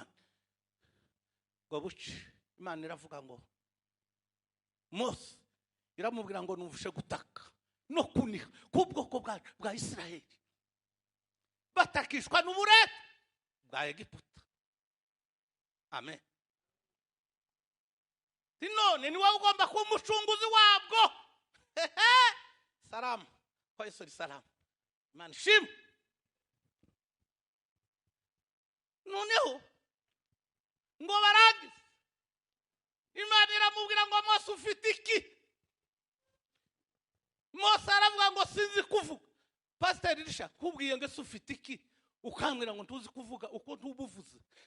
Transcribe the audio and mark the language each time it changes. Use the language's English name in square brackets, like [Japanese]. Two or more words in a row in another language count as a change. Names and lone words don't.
[Rundi] Gobuci Imana iravuga ngo Mose iramubwira ngo numvishe gutaka no kuniha kubwoko bwa Isiraheli batakishwa n'uburete bwa Egiputa. Amen. None ni wowe ugomba kuba umucunguzi wabwo. [Swahili] Salamu kwa Yesu ni salamu. [Rundi] Imana shimwe. Noneho ngo baragize Imana iramubwira ngo Mose ufite iki? Mose aravuga ngo sinzi kuvuga. Pastor Risha kubwiye ngo se ufite iki ukambwira ngo ntuzi kuvuga uko ntubuvuze.